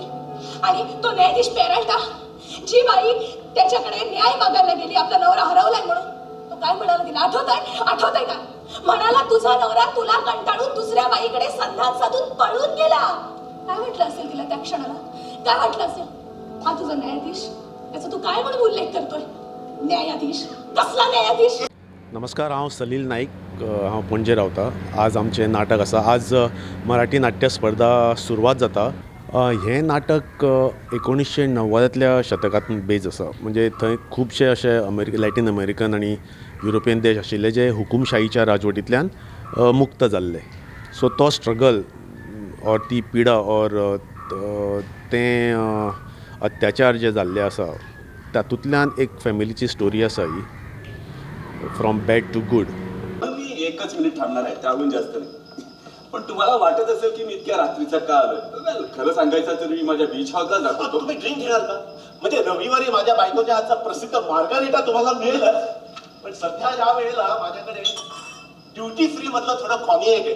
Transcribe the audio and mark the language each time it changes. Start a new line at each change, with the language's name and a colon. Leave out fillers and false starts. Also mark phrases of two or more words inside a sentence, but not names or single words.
Marathi: आणि तो न्यायाधीश पेराल्टा, जी बाई त्याच्याकडे न्याय मागायला गेली, आपला नवरा हरवलाय म्हणून, तो काय म्हणाला तिला आठवतंय का? म्हणाला तुझा नवरा तुला कंटाळून दुसऱ्या बाईकडे संधान साधून पळून गेला. काय वाटलं असेल तिला त्या क्षणाला? काय वाटलं असेल? हा तुझा न्यायाधीश, त्याचा तू काय म्हणून उल्लेख करतोय? न्यायाधीश कसला न्यायाधीश?
Konkani: नमस्कार, हांव सलील नाईक, हांव पणजे रावतां. आज आमचें नाटक आसा. आज मराठी नाट्य स्पर्धा सुरवात जाता. हें नाटक 1990तल्या शतकांत बेज आसा. म्हणजे थंय खुबशे अशे लॅटीन अमेरिकन आनी युरोपियन देश आशिल्ले जे हुकुमशाहीच्या राजवटींतल्यान मुक्त जाल्ले. सो तो स्ट्रगल ऑर ती पिडा ऑर तें अत्याचार जे जाल्ले आसा तातूंतल्यान एक फॅमिलीची स्टोरी आसा ही,
English: From bad to good.
Marathi: पण मी 1 मिनिट थांबणार आहे, त्याहून जास्त नाही. पण तुम्हाला वाटत असेल की मी इतक्या रात्रीचा का आलोय? खरं सांगायचं तर मी माझ्या बीच हाऊसला जात होतो. तुम्ही ड्रिंक घेणार का? म्हणजे रविवारी माझ्या बायकोच्या हातचा प्रसिद्ध मार्गारिटा तुम्हाला मिळेलच, पण सध्या या वेळेला माझ्याकडे
English: duty free
Marathi: मधलं थोडं कॉनिएक आहे.